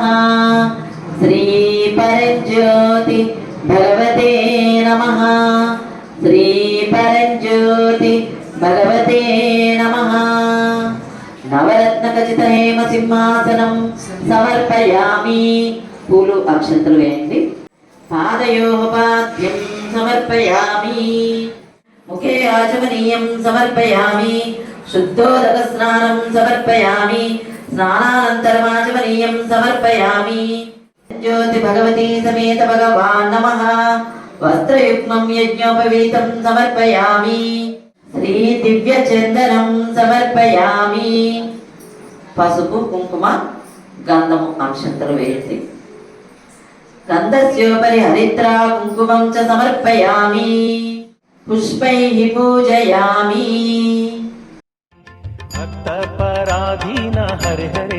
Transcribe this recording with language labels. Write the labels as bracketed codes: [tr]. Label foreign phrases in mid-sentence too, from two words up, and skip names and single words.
[sa] श्री परंज्योति भगवते नमः। श्री परंज्योति भगवते नमः। नवरत्नखचित हेम सिंहासनं समर्पयामि। [te] పూలు అక్షంతలు వేయండి. [sa] पादयोः पाद्यं समर्पयामि. मुखे आचमनीयं समर्पयामि. शुद्धोदक स्नानं समर्पयामि. स्नानानन्तरं आचमनीयं समर्पयामि. ज्योति भगवति समेत भगवान् नमः. वस्त्रयुग्मं यज्ञोपवीतं समर्पयामि. श्री दिव्य चन्दनं समर्पयामि. [te] పసుపు కుంకుమ గంధము అక్షంతలు వేయండి. [sa] गन्धस्योपरि हरिद्रा कुङ्कुमं च समर्पयामि. पुष्पैः पूजयामि. भक्त पराधीन हरे हरे।